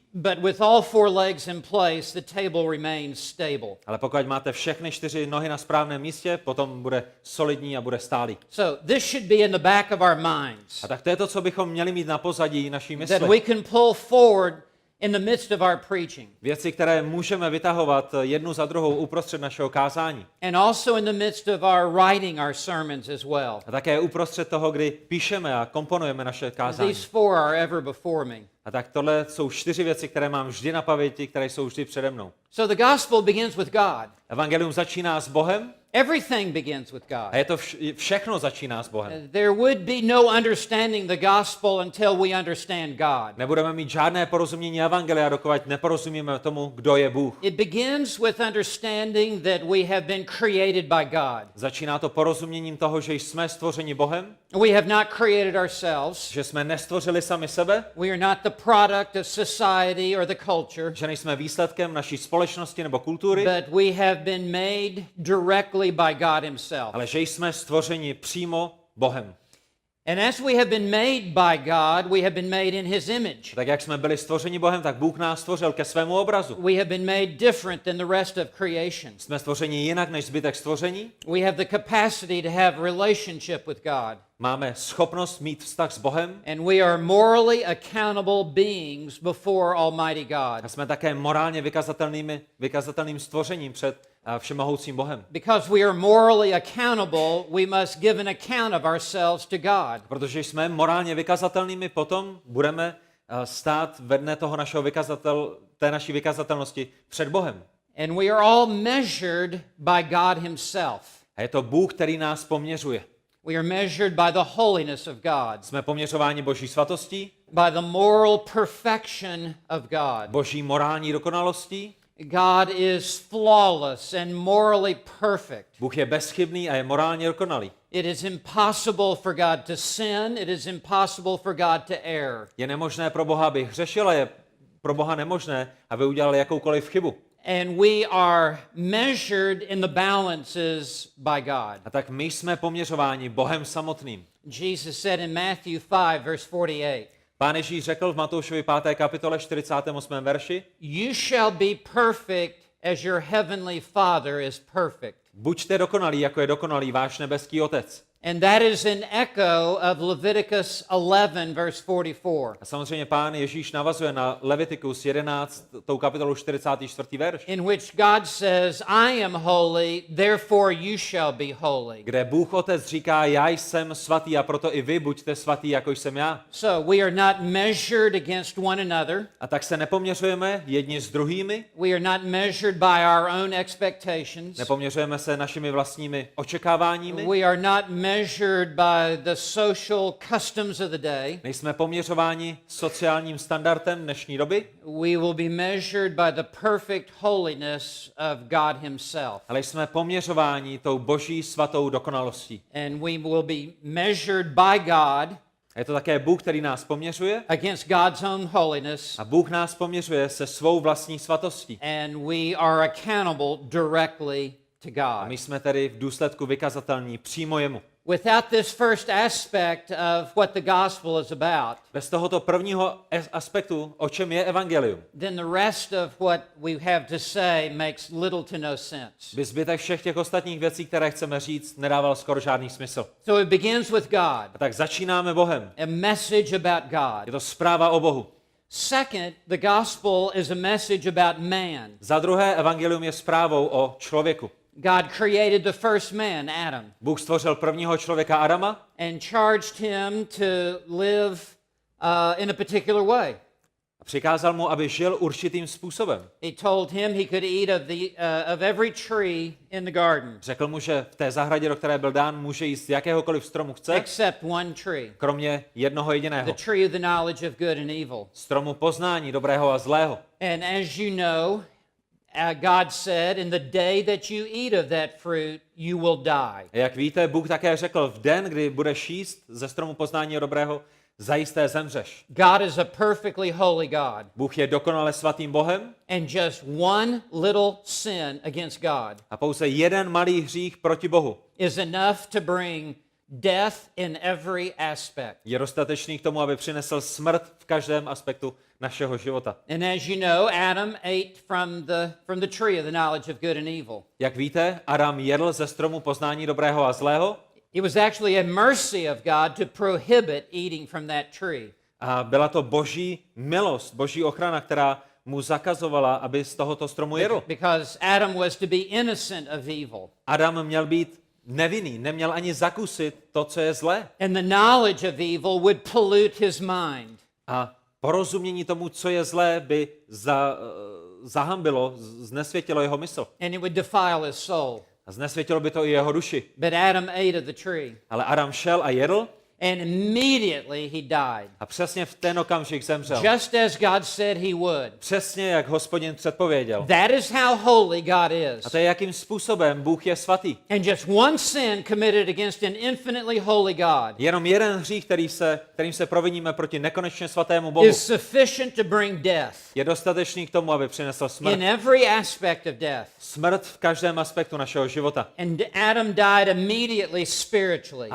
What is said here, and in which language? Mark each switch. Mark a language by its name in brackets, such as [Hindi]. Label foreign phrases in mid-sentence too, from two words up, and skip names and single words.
[English] But with all four legs in place, the table remains stable. [Czech] Ale pokud máte všechny 4 nohy na správném místě, potom bude solidní a bude stálý. [English] So this should be in the back of our minds, [Czech] A tak to je to, co bychom měli mít na pozadí naší [English] that we [Czech] mysli. [English] can pull forward in the midst of our preaching, [Czech] Věci, které můžeme vytahovat jednu za druhou uprostřed našeho kázání. [English] and also in the midst of our writing our sermons as well. [Czech] A také uprostřed toho, kdy píšeme a komponujeme naše kázání. [English] These four are ever before me. [Czech] A tak tohle jsou 4 věci, které mám vždy na paměti, které jsou vždy přede mnou. [English] So the gospel begins with God. [Czech] Evangelium začíná s Bohem [English] Everything begins with God. [Czech] a je to všechno začíná s Bohem. [English] There would be no understanding the gospel until we understand God. [Czech] Nebudeme mít žádné porozumění evangelia, dokud neporozumíme tomu, kdo je Bůh. [English] It begins with understanding that we have been created by God. [Czech] Začíná to porozuměním toho, že jsme stvořeni Bohem, [English] We have not created ourselves. [Czech] že jsme nestvořili sami sebe, [English] We are not the product of society or the culture, [Czech] že nejsme výsledkem naší společnosti nebo kultury, [English] but we have been made directly by God himself. [Czech] ale že jsme stvořeni přímo Bohem. [English] And as we have been made by God, we have been made in his image. [Czech] Tak jak jsme byli stvořeni Bohem, tak Bůh nás stvořil ke svému obrazu. [English] We have been made different than the rest of creation. [Czech] Jsme stvořeni jinak než zbytek stvoření. [English] We have the capacity to have relationship with God. [Czech] Máme schopnost mít vztah s Bohem [English] And we are morally accountable beings before Almighty God. [Czech] a jsme také morálně vykazatelným stvořením před všemohoucím Bohem. [English] Because we are morally accountable, we must give an account of ourselves to God. [Czech] Protože jsme morálně vykazatelnými, potom budeme stát ve dne toho té naší vykazatelnosti před Bohem. [English] And we are all measured by God himself. [Czech] A je to Bůh, který nás poměřuje. [English] We are measured by the holiness of God, [Czech] Jsme poměřováni Boží svatostí, [English] by the moral perfection of God. [Czech] Boží morální dokonalostí. [English] God is flawless and morally perfect. [Czech] Bůh je bezchybný a je morálně dokonalý. [English] It is impossible for God to sin. It is impossible for God to err. [Czech] Je nemožné pro Boha, aby hřešil, a je pro Boha nemožné, aby udělal jakoukoliv chybu. [English] And we are measured in the balances by God. [Czech] A tak my jsme poměřováni Bohem samotným. [English] Jesus said in Matthew 5, verse 48, [Czech] Pán Ježíš řekl v Matoušovi 5. kapitole 48. verši: [English] You shall be perfect as your heavenly Father is perfect. [Czech] Buďte dokonalí, jako je dokonalý váš nebeský Otec. [English] And that is an echo of Leviticus 11, verse 44. [Czech] A samozřejmě Pán Ježíš navazuje na Levitikus 11, tou kapitolu 44. verš, [English] In which God says, I am holy, therefore you shall be holy. [Czech] kde Bůh Otec říká, já jsem svatý a proto i vy buďte svatý, jako jsem já. [English] So we are not measured against one another. [Czech] A tak se nepoměřujeme jedni s druhými, [English] We are not measured by our own expectations. [Czech] nepoměřujeme se našimi vlastními očekáváními, [English] We are not measured by the social customs of the day. [Czech] nejsme poměřováni sociálním standardem dnešní doby, [English] We will be measured by the perfect holiness of God himself. [Czech] ale jsme poměřováni tou boží svatou dokonalostí. [English] And we will be measured by God [Czech] A je to také Bůh, který nás poměřuje [English] against God's own holiness, [Czech] a Bůh nás poměřuje se svou vlastní svatostí. [English] and we are accountable directly to [Czech] A [English] God. [Czech] my jsme tedy v důsledku vykazatelní přímo jemu. [English] Without this first aspect of what the gospel is about, [Czech] Bez tohoto prvního aspektu, o čem je evangelium, [English] then the rest of what we have to say makes little to no sense. [Czech] by zbytek všech těch ostatních věcí, které chceme říct, nedával skoro žádný smysl. [English] So it begins with God, [Czech] A tak začínáme Bohem. [English] a message about God. [Czech] Je to zpráva o Bohu. [English] Second, the gospel is a message about man. [Czech] Za druhé, evangelium je zprávou o člověku. [English] God created the first man, Adam, [Czech] Bůh stvořil prvního člověka Adama [English] and charged him to live in a particular way. [Czech] a přikázal mu, aby žil určitým způsobem. [English] He told him he could eat of every tree in the garden, [Czech] Řekl mu, že v té zahradě, do které byl dán, může jíst z jakéhokoliv stromu chce, [English] except one tree, [Czech] kromě jednoho jediného. [English] the tree of the knowledge of good and evil. [Czech] Stromu poznání dobrého a zlého. [English] And as you know, God said, in the day that you eat of that fruit, you will die. [Czech] A jak víte, Bůh také řekl, v den, kdy budeš jíst ze stromu poznání a dobrého, zajisté zemřeš. [English] God is a perfectly holy God. [Czech] Bůh je dokonale svatým Bohem [English] And just one little sin against God [Czech] a pouze jeden malý hřích proti Bohu [English] is enough to bring death in every aspect. [Czech] je dostatečný k tomu, aby přinesl smrt v každém aspektu našeho života. [English] And as you know, Adam ate from the tree of the knowledge of good and evil. [Czech] Jak víte, Adam jedl ze stromu poznání dobrého a zlého [English] It was actually a mercy of God to prohibit eating from that tree. [Czech] a byla to boží milost, boží ochrana, která mu zakazovala, aby z tohoto stromu jedl. [English] Because Adam was to be innocent of evil. [Czech] Adam měl být nevinný, neměl ani zakusit to, co je zlé. [English] And the knowledge of evil would pollute his mind. [Czech] A porozumění tomu, co je zlé, by zahambilo, znesvětilo jeho mysl. [English] And it would defile his soul. [Czech] A znesvětilo by to i jeho duši. [English] But Adam ate of the tree. [Czech] Ale Adam šel a jedl [English] And immediately he died. [Czech] a přesně v ten okamžik zemřel. [English] Just as God said he would. [Czech] Přesně jak Hospodin předpověděl. [English] That is how holy God is. [Czech] A to je, jakým způsobem Bůh je svatý. [English] And just one sin committed against an infinitely holy God [Czech] Jenom jeden hřích, kterým se proviníme proti nekonečně svatému Bohu, [English] is sufficient to bring death [Czech] je dostatečný k tomu, aby přinesl smrt. [English] in every aspect of death. [Czech] Smrt v každém aspektu našeho života. [English] And Adam died immediately spiritually.